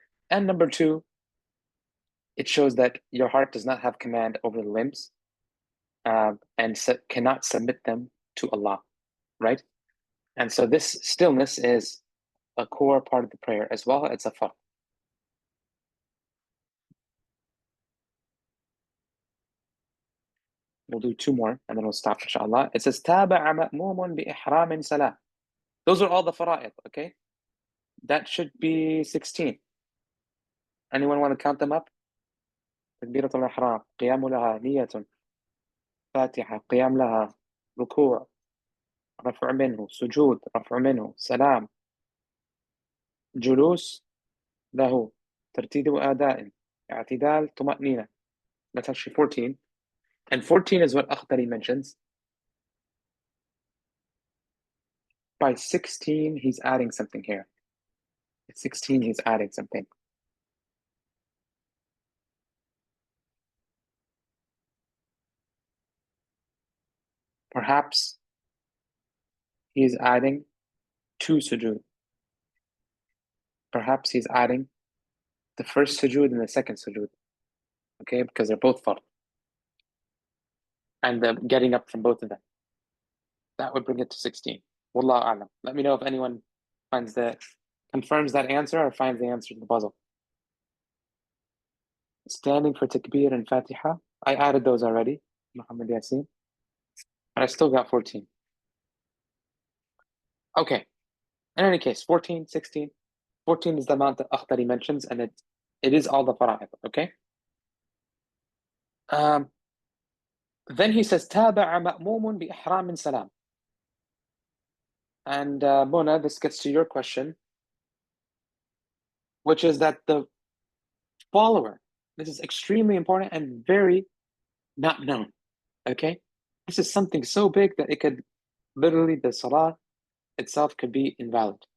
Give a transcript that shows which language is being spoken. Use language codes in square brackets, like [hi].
[en] And number two, it shows that your heart does not have command over the limbs and cannot submit them to Allah, right? And so this stillness is a core part of the prayer as well. It's a fard. We'll do two more and then we'll stop, inshallah. It says, [ar] تَابَعَ مَأْمُومٌ بِإِحْرَامٍ سَلَامٍ. [en] Those are all the fara'id, okay? That should be 16. Anyone want to count them up? [ar] تكبيرة الإحرام، قيام لها، نية، فاتحة، قيام لها، ركوع، رفع منه، سجود، رفع منه، سلام، جلوس له، ترتيب أداء، اعتدال، طمأنينة. [en] That's actually 14. And 14 is what Akhtari mentions. By 16, he's adding something here. At 16, he's adding something. Perhaps he's adding 2 sujood. Perhaps he's adding the first sujood and the second sujood. Okay, because they're both fard. And the getting up from both of them. That would bring it to 16. Wallahu a'lam. Let me know if anyone confirms that answer or finds the answer to the puzzle. Standing for takbir and Fatiha. I added those already. Muhammad Yasin. But I still got 14. Okay. In any case, 14, 16. 14 is the amount that Akhtari mentions, and it is all the fara'id, okay? Then he says, [ar] تَابَعَ مَأْمُومٌ بِإِحْرَامٍ سَلَامٍ. [en] And Mona, this gets to your question, which is that the follower, this is extremely important and very not known, okay? This is something so big that it could literally, the salah itself could be invalid.